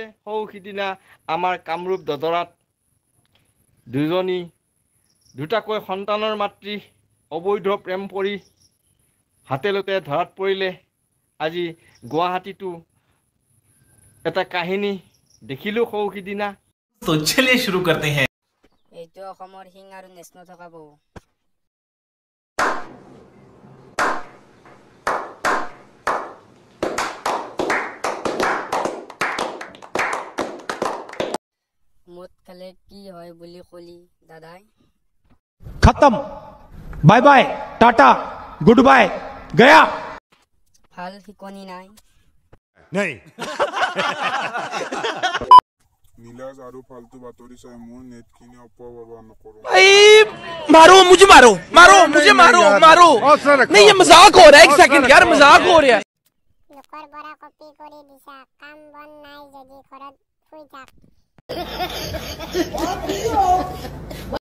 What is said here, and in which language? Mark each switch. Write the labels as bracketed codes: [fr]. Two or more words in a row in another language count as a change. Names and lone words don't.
[as] সৌ সিদিনা আমাৰ কামৰূপ দদৰাত দুটাকৈ সন্তানৰ মাতৃ অবৈধ প্ৰেম কৰি হাতেলতে ধৰাত পৰিলে। আজি গুৱাহাটীতো এটা কাহিনী দেখিলোঁ সৌ সিদিনা। [hi] तो चलिए शुरू करते हैं। [as] এইটো অসমৰ শিং আৰু নেচনো থকা বহু মদ খালে কি হয় বুলি কলি দাদাই? [hi] खत्म, [en] bye bye, tata, good bye, [hi] गया [as] ভাল শিকনি নাই। [hi] नहीं। [as] নীলাজ আৰু ফালতু বাতৰি চাই মোৰ নেটখিনি অপব্যৱহাৰ নকৰো। [hi] मारो मुझे, मारो मारो मुझे, मारो मारो। नहीं, ये मजाक हो रहा है। एक सेकंड यार, मजाक हो रहा है। [as] লোকৰ পৰা কপি কৰি দিছা, কাম বন নাই যদি ঘৰত শুই থাক।